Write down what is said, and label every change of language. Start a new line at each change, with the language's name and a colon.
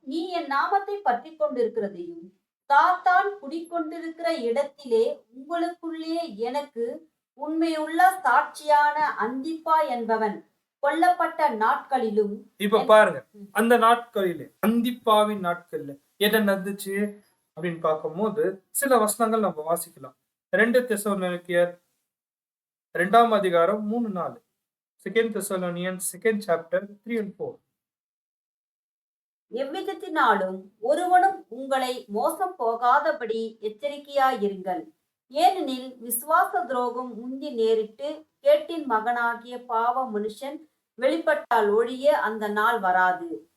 Tamil: நீ என் நாமத்தை பற்றிக் கொண்டிருக்கிறதையும் சாத்தான் குடிக்கொண்டிருக்கிற இடத்திலே உங்களுக்குள்ளே எனக்கு உண்மையுள்ள சாட்சியான அந்திப்பா என்பவன் கொல்லப்பட்ட நாட்களிலும் இப்ப பாருங்க, அந்த நாட்களிலே அந்திப்பாவின் நாட்கள்ல என்ன நடந்துச்சு அப்படின்னு பார்க்கும்போது சில வசனங்கள் நம்ம வாசிக்கலாம். 2 தெசலோனிக்கேயர் 2ஆம் அதிகாரம் 3-4.
English: 2 Thessalonians 2nd chapter 3 and 4.
Tamil: எவ்விதத்தினாலும் ஒருவனும் உங்களை மோசம் போகாதபடி எச்சரிக்கையாயிருங்கள். ஏனெனில் விசுவாச துரோகம் முந்தி நேரிட்டு கேட்டின் மகனாகிய பாவ மனுஷன் வெளிப்பட்டால் ஒழிய அந்த நாள் வராது.